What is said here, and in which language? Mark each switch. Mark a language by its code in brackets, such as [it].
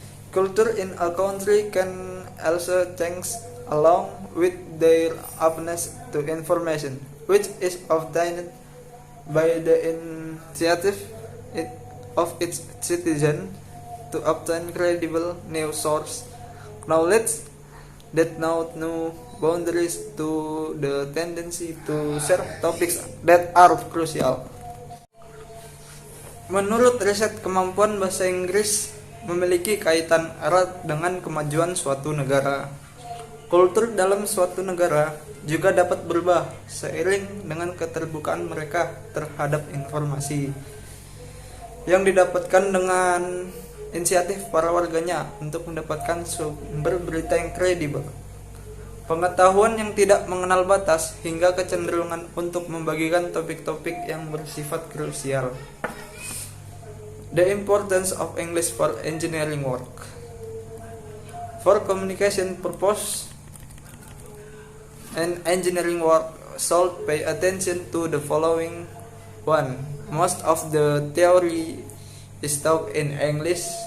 [en] Culture in a country can also change along with their openness to information, which is obtained by the initiative of its citizens to obtain credible news source, knowledge that know no boundaries to the tendency to share topics that are crucial. [id] Menurut riset kemampuan bahasa Inggris memiliki kaitan erat dengan kemajuan suatu negara. Kultur dalam suatu negara juga dapat berubah seiring dengan keterbukaan mereka terhadap informasi yang didapatkan dengan inisiatif para warganya untuk mendapatkan sumber berita yang kredibel. Pengetahuan yang tidak mengenal batas hingga kecenderungan untuk membagikan topik-topik yang bersifat krusial. [en] The importance of English for engineering work. For communication purpose and engineering work should pay attention to the following. 1. Most of the theory is taught in English.